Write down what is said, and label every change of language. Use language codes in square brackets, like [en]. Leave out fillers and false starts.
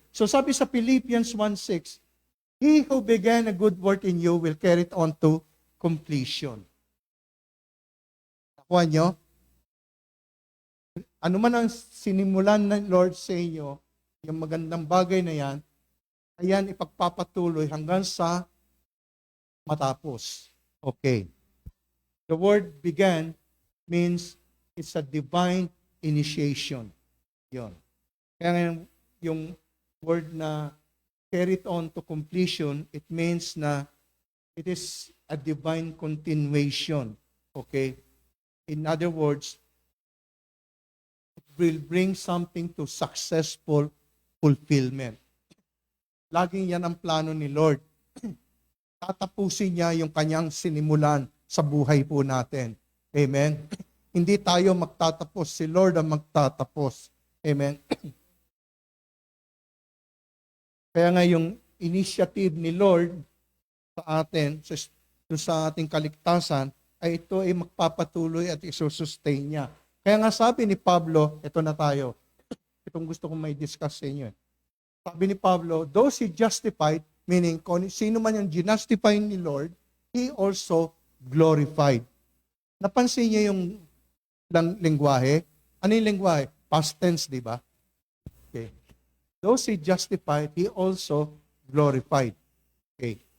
[en] So sabi sa Philippians 1:6, He who began a good work in you will carry it on to completion. [tl] Nakuha nyo? Ano man ang sinimulan ng Lord sa inyo, yung magandang bagay na yan, ayan ipagpapatuloy hanggang sa matapos. Okay. [en] The word began means it's a divine initiation. Yon. [tl] Kaya ngayon, yung word na [en] carry it on to completion, it means na it is a divine continuation. Okay? In other words, it will bring something to successful fulfillment. [tl] Laging yan ang plano ni Lord. Tatapusin niya yung kanyang sinimulan sa buhay po natin. Amen? Hindi tayo magtatapos. Si Lord ang magtatapos. Amen? Kaya nga yung initiative ni Lord sa atin, sa ating kaligtasan, ay ito ay magpapatuloy at isusustain niya. Kaya nga sabi ni Pablo, ito na tayo. Itong gusto kong may discuss sa inyo. Sabi ni Pablo, [en] those he justified, [tl] meaning kung sino man yung ginustify ni Lord, [en] he also glorified. [tl] Napansin niyo yung lengguwahe? Ano yung lengguwahe? Past tense, di ba? Okay. [en] Those he justified, he also glorified. Okay.